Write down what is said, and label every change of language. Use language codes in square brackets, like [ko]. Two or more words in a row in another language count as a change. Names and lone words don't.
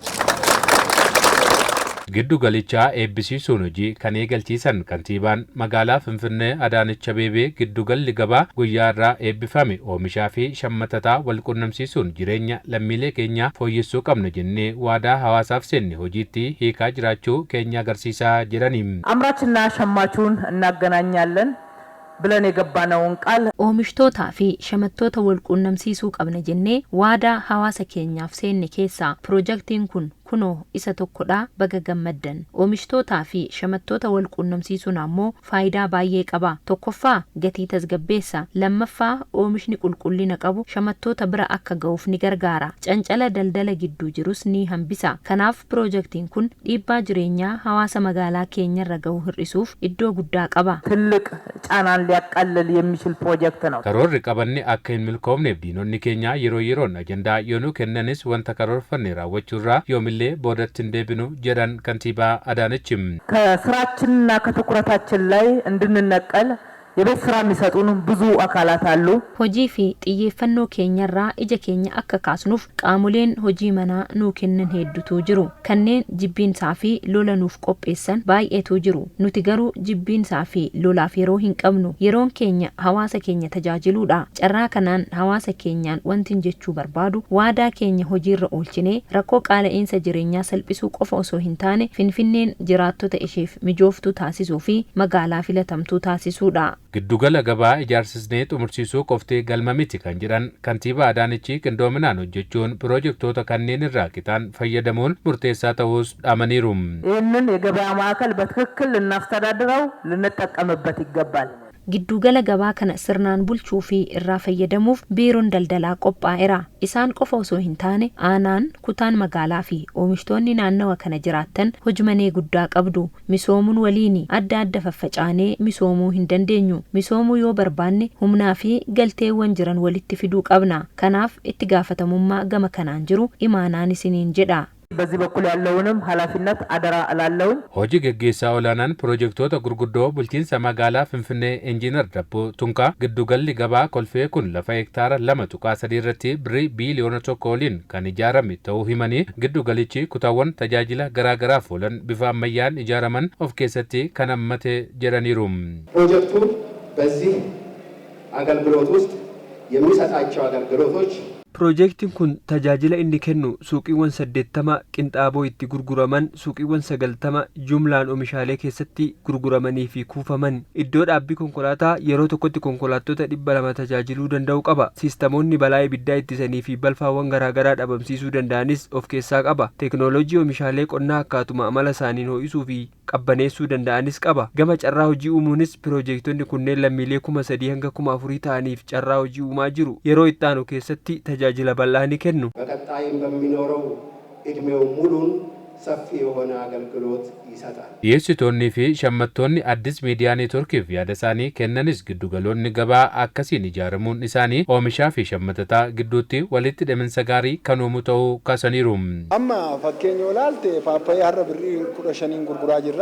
[om] Giddugalichaa eebbisiisuun hojii kan eegalchiisan kantiibaan magaalaa Finfinnee Adaanech Abeebee giddugalli gabaa guyyaarraa eebbifame oomishaa fi shammatataa wal qunnamsiisuun jireenya lammiilee keenyaa fooyyessuu qabna jennee waadaa hawaasaaf seenne hojiitti hiikaa jiraachuu keenya agarsiisaa jedhani. [am] አምራችና ሸማቹን እናገናኛለን ብለን የገባነውን ቃል [om] oomishtoota fi shamattoota wal qunnamsiisuu qabna jennee waadaa hawaasa keenyaaf seenne keessaa piroojeektiin kun kunoo isa tokkodha baga gammaddan. Oomishtoota fi shamattoota wal qunnamsiisuun ammoo faayidaa baay'ee qaba. Tokkoffaa gatii tasgabbeessa, lammaffaa oomishni qulqullina qabu shamattoota bira akka ga'uuf ni gargaara. Cancala daldala gidduu jirus ni hambisa. Kanaaf piroojeektiin kun dhiibbaa jireenyaa hawaasa magaalaa keenyarra ga'u hir'isuuf iddoo guddaa qaba. [am] ትልቅ ጫናን ሊያቃልል የሚችል ፕሮጀክት ነው። [om] Karoorri qabanne akka hin milkoomneef diinonni keenya yeroo yeroon ajandaa yoonuu kennanis wanta karoorfanne raawwachuurraa yoomillee boodatti hin deebinu jedhan kantiibaa Adaanechim. [am] ከስራችንና ከትኩረታችን ላይ እንድንነቀል የቤት ስራ የሚሰጡን ብዙ አካላት አሉ። [om] hojii fi xiyyeeffannoo keenyarraa ija keenya akka kaasnuuf qaamoleen hojii manaa nuu kennan hedduutu jiru. Kanneen jibbiinsaa fi lola nuuf qopheessan baay'eetu jiru. Nuti garuu jibbiinsaa fi lolaaf yeroo hin qabnu. Yeroon keenya hawaasa keenya tajaajiluudha. Carraa kanaan hawaasa keenyaan wanti jechuu barbaadu waadaa keenya hojiirra oolchinee rakkoo qaala'insa jireenyaa salphisuu qofa osoo hin taane Finfinneen jiraattota isheef mijooftuu taasisuu fi magaalaa filatamtuu taasisuudha. Giddugala gabaa ijaarsisnee xumursiisuu qoftee galma miti kan jedhan kantiibaa Adaanechi qindoominaan hojjechuun piroojeektoota kanneen irraa qitaan fayyadamuun murteessaa ta'uus dhaamaniiru. [am] ይህንን የገበያ ማዕከል በትክክል ልናስተዳድረው ልንጠቀምበት ይገባል። [om] Giddugala gabaa kana sirnaan bulchuu fi irraa fayyadamuuf biiroon daldalaa qophaa'eera. Isaan qofa osoo hin taane aanaan kutaan magaalaa fi oomishtoonni naannawa kana jiraattan hojmanee guddaa qabdu. Misoomuun waliin adda faffacaanee misoomuu hin dandeenyu. Misoomuu yoo barbaanne humnaa fi galteewwan jiran walitti fiduu qabna. Kanaaf itti gaafatamummaa gama kanaan jiru imaanaan isiniin jedha. [am] በዚህ በኩል ያለውንም ኃላፊነት አደራ እላለሁ። [om] Hojii gaggeessaa olaanaan piroojeektoota gurguddoo bulchiinsa magaalaa Finfinnee Injiinar Dabboo Tunkaa giddugalli gabaa Kolfee kun lafa hektaara 2.3 irratti birrii biiliyoona 1 waliin kan ijaarame ta'uu himanii giddugalichi kutaawwan tajaajila garaagaraaf oolan bifa ammayyaan ijaaraman of keessatti kan hammate jedhaniiru. [am] ፕሮጀክቱ በዚህ አገልግሎት ውስጥ የሚሰጣቸው አገልግሎቶች [om] Piroojeektiin kun tajaajila inni kennu suuqiiwwan 80 qinxaaboo itti gurguraman, suuqiiwwan 90 jumlaan oomishaalee keessatti gurguramanii fi kuufaman, iddoo dhaabbii konkolaataa yeroo tokkotti konkolaattota 200 tajaajiluu danda'u qaba. Siistamoonni balaa ibiddaa ittisanii fi balfaawwan garaagaraa dhabamsiisuu danda'anis of keessaa qaba. Teekinooloojii oomishaalee qonnaa akkaatuma amala isaaniin ho'isuu fi qabbaneessuu danda'anis qaba. Gama carraa hojii uumuunis piroojeektonni kunneen lammiilee 3,000 hanga 4,000 ta'aniif carraa hojii uumaa jiru. Yeroo itti aanu keessatti tajaajila bal'aa ni kennu. [am] በቀጣይም በሚኖረው እድሜው ሙሉን ሰፊ የሆነ አገልግሎት ይሰጣል። [om] Dhiyeessitoonni fi shammattoonni Addis Miidiyaa Neetworkiif yaada isaanii kennanis giddugaloonni gabaa akkasiin ijaaramuun isaanii oomishaa fi shammatataa gidduutti walitti hidhaminsa gaarii kan uumu ta'uu kaasaniiru. Amma fakkeenya olaalte paappaayyaa har'a birrii 15 gurguraa jirra.